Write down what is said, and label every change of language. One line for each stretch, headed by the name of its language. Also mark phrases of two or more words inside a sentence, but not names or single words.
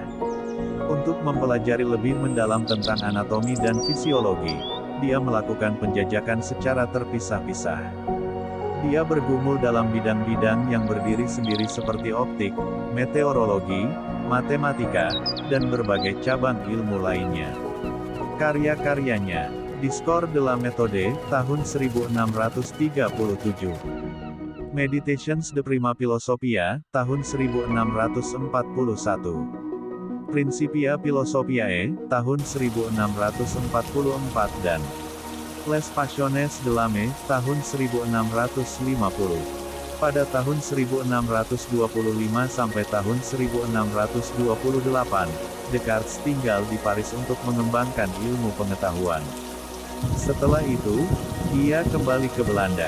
Indonesian: Untuk mempelajari lebih mendalam tentang anatomi dan fisiologi, dia melakukan penjajakan secara terpisah-pisah. Dia bergumul dalam bidang-bidang yang berdiri sendiri seperti optik, meteorologi, matematika, dan berbagai cabang ilmu lainnya. Karya-karyanya: Discours de la méthode, tahun 1637. Meditations de prima philosophia, tahun 1641. Principia Philosophiae, tahun 1644 dan Les Passions de l'âme, tahun 1650. Pada tahun 1625 sampai tahun 1628, Descartes tinggal di Paris untuk mengembangkan ilmu pengetahuan. Setelah itu, ia kembali ke Belanda.